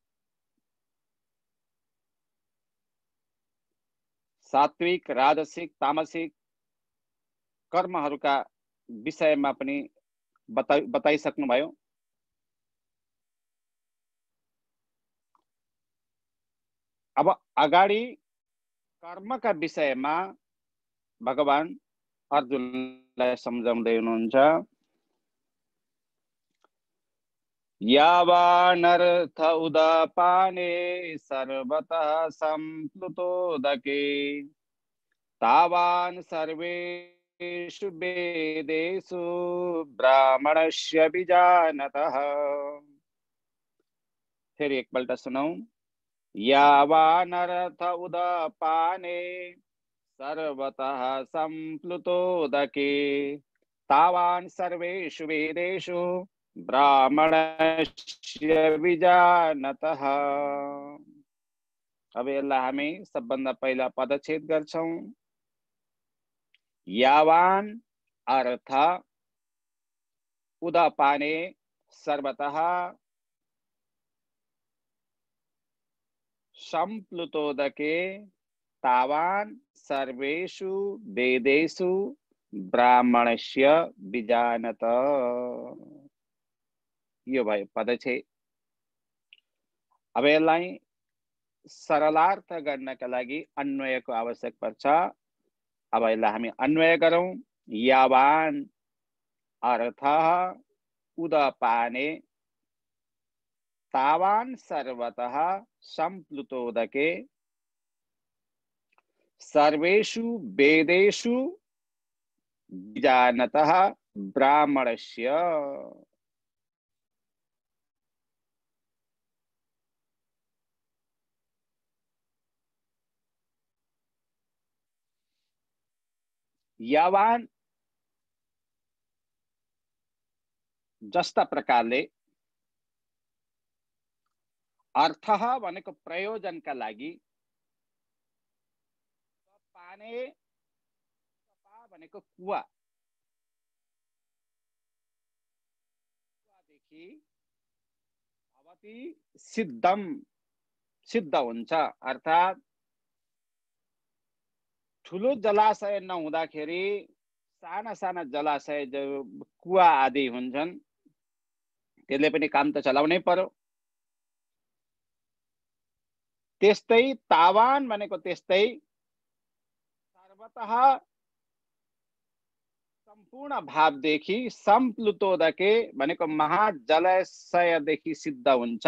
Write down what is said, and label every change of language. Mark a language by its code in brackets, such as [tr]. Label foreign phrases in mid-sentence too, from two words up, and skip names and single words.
[ne] सात्विक, राजसिक, तामसिक कर्महरूका विषयमा पनि बताइसक्नुभयो। अब अगाडि कर्मका विषयमा भगवान अर्जुनलाई सम्झाउँदै हुनुहुन्छ। [sa] यावानर्थ उदपाने सर्वतः सम्प्लुतोदके तावान् सर्वेषु वेदेषु ब्राह्मणस्य विजानतः। [ne] फिर एकपल्ट सुनौं। [sa] यावानर्थ उदपाने सर्वतः सम्प्लुतोदके तावान् सर्वेषु वेदेषु ब्राह्मणस्य विजानतः। [ne] अब यसलाई हामी सबभन्दा पहिला पदच्छेद गर्छौं। [sa] यावान अर्थ उदपाने सर्वतः सम्प्लुतोदके तावान सर्वेषु वेदेषु ब्राह्मणस्य विजानत। [ne] यो भयो पदच्छेद। अब यसलाई सरलार्थ गर्नका लागि अन्वयको आवश्यक पर्छ। अब यसलाई हामी अन्वय गरौं। [sa] यावान अर्थ उदपाने तावान सर्वतः सम्प्लुतोदके सर्वेषु वेदेषु विजानतः ब्राह्मणस्य। [ne] यावान जस्ता प्रकारले अर्थ भनेको प्रयोजनका लागि, पाने भनेको कुवा, कुवादेखि [sa] भवति सिद्धम [ne] सिद्ध हुन्छ। अर्थात् ठुलो जलाशय नहुँदाखेरि साना साना जलाशय जो कुवा आदि हुन्छन् त्यसले पनि काम त चलाउनै पर्यो। त्यस्तै तावान भनेको त्यस्तै सर्वतः सम्पूर्ण भावदेखि सम्प्लुतोदके भनेको महाजलाशयदेखि सिद्ध हुन्छ।